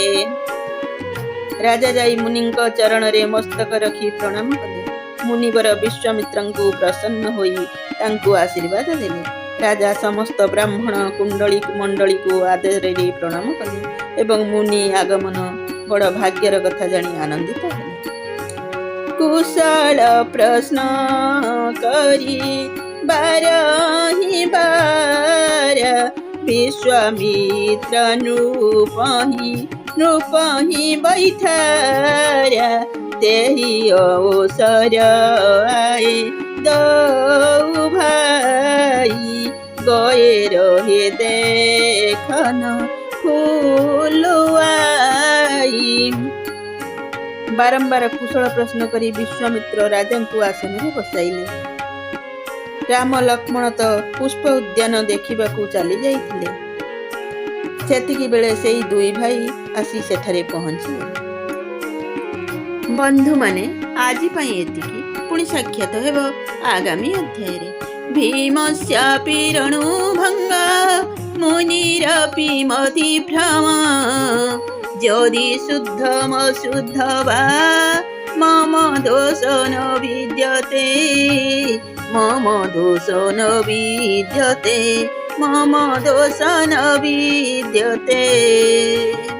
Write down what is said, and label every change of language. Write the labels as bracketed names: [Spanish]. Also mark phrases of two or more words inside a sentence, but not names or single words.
[Odia] ରାଜା ଯାଇ ମୁନିଙ୍କ ଚରଣରେ ମସ୍ତକ ରଖି ପ୍ରଣାମ କଲେ। ମୁନିବର ବିଶ୍ୱାମିତ୍ରଙ୍କୁ ପ୍ରସନ୍ନ ହୋଇ ତାଙ୍କୁ ଆଶୀର୍ବାଦ ଦେଲେ। ରାଜା ସମସ୍ତ ବ୍ରାହ୍ମଣ କୁଣ୍ଡଳୀ ମଣ୍ଡଳୀକୁ ଆଦରରେ ପ୍ରଣାମ କଲେ ଏବଂ ମୁନି ଆଗମନ ବଡ଼ ଭାଗ୍ୟର କଥା ଜାଣି ଆନନ୍ଦିତ ହେଲେ। [Awadhi] कुशल प्रश्न करी बारही बार विश्वामित्र नृपही बैठार तेही अवसर आए दौ भाई गए रहे देखन फुलुआई। [Odia] ବାରମ୍ବାର କୁଶଳ ପ୍ରଶ୍ନ କରି ବିଶ୍ୱାମିତ୍ର ରାଜା କୁ ଆସନ ରେ ବସାଇଲେ। ରାମ ଲକ୍ଷ୍ମଣ ତ ପୁଷ୍ପ ଉଦ୍ୟାନ ଦେଖା ଚାଲି ଯାଇଥିଲେ। ସେତିକି ବେଳେ ସେଇ ଦୁଇ ଭାଇ ଆସି ସେଠାରେ ପହଞ୍ଚିଲେ। ବନ୍ଧୁ ମାନେ ଆଜି ପାଇଁ ଏତିକି, ପୁଣି ସାକ୍ଷାତ ହେବା ଆଗାମୀ ଅଧ୍ୟାୟ ରେ। [Sanskrit] भीमस्यापि रणुभंग मुनिरपि मतिभ्रम यदि शुद्धमशुद्ध वा मम दोष न विद्यते मम दोष न विद्यते मम दोष न विद्यते।